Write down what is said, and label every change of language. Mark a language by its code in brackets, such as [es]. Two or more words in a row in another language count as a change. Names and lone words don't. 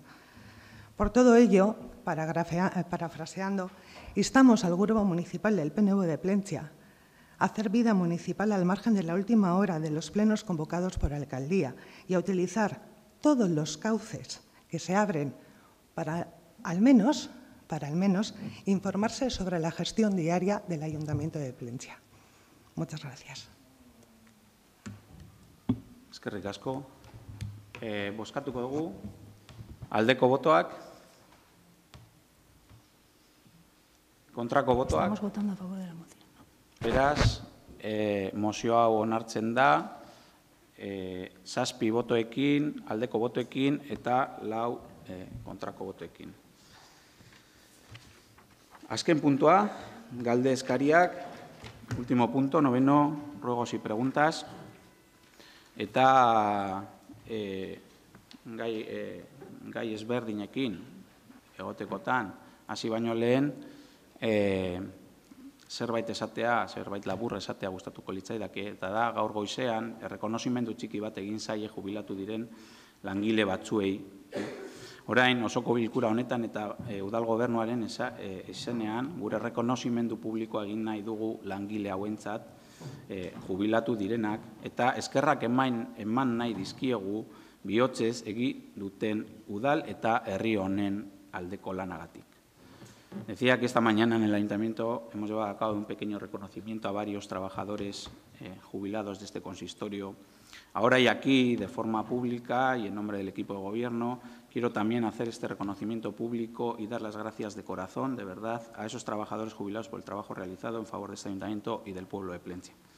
[es] Por todo ello, parafraseando, instamos al Grupo Municipal del PNV de Plentzia a hacer vida municipal al margen de la última hora de los plenos convocados por Alcaldía y a utilizar todos los cauces que se abren para al menos informarse sobre la gestión diaria del Ayuntamiento de Plentzia. Muchas gracias. [eu] Eskerrik asko. Bozkatuko dugu. Aldeko botoak. Kontrako botoak. [es] Estamos votando a favor de la moción. [eu] Beraz, mozio hau onartzen da, 7 botoekin, aldeko botoekin eta 4 kontrako botoekin. Azken puntua, galde eskariak, [es] último punto, 9, ruegos y preguntas. [eu] Eta gai ezberdinekin egotekotan, hasi baino lehen, zerbait esatea, zerbait labur esatea gustatuko litzaidake, eta da gaur goizean errekonozimendu txiki bat egin zaie jubilatu diren langile batzuei. Orain osoko bilkura honetan eta udal gobernuaren izenean gure errekonozimendu publikoa egin nahi dugu langile hauentzat jubilatu direnak eta eskerrak eman nahi dizkiegu bihotzez egi duten udal eta herri honen aldeko lanagatik. [es] Decía que esta mañana en el Ayuntamiento hemos llevado a cabo un pequeño reconocimiento a varios trabajadores jubilados de este consistorio. Ahora y aquí, de forma pública y en nombre del equipo de Gobierno, quiero también hacer este reconocimiento público y dar las gracias de corazón, de verdad, a esos trabajadores jubilados por el trabajo realizado en favor de este Ayuntamiento y del pueblo de Plentzia.